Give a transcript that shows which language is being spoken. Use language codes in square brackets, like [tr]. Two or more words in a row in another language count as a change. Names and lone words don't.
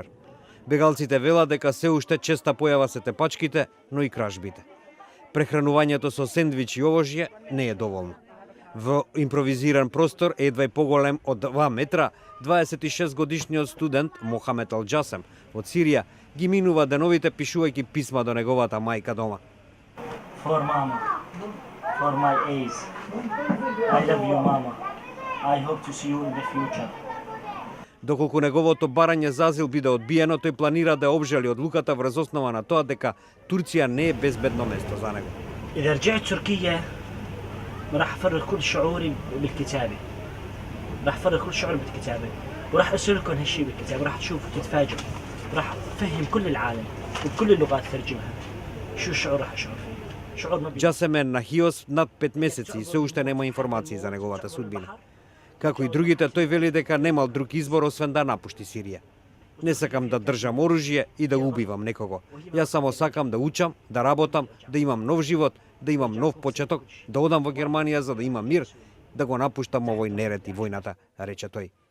[mk] Бегалците велат дека се уште честа појава се тепачките, но и кражбите. Прехранувањето со сендвичи и овошје не е доволно. Во импровизиран простор, едва и поголем од 2 метра, 26 годишниот студент Мохамед Ал-Джасем од Сирија ги минува деновите пишувајќи писма до неговата мајка дома. [en] For mama, for my A's, I love you mama, I hope to see you in the future. [mk] Доколку неговото барање за азил биде одбиено, тој планира да обжали одлуката врз основа на тоа дека Турција не е безбедно место за него. [ar] إذا رجعت تركيا راح أفرغ كل شعوري بالكتابة. راح أفرغ كل شعوري بالكتابة وراح أرسل لكم هالشيء بالكتابة، راح تشوفوا تتفاجئوا. راح أفهم كل العالم وبكل اللغات ترجمها. شو الشعور راح أشعر فيه؟ شعور ما [mk] Джасем е на Хиос над 5 месеци и се уште нема информации за неговата судбина. Како и другите, тој вели дека немал друг избор освен да напушти Сирија. Не сакам да држам оружје и да убивам некого. Јас само сакам да учам, да работам, да имам нов живот, да имам нов почеток, да одам во Германија за да имам мир, да го напуштам овој неред и војната, рече тој.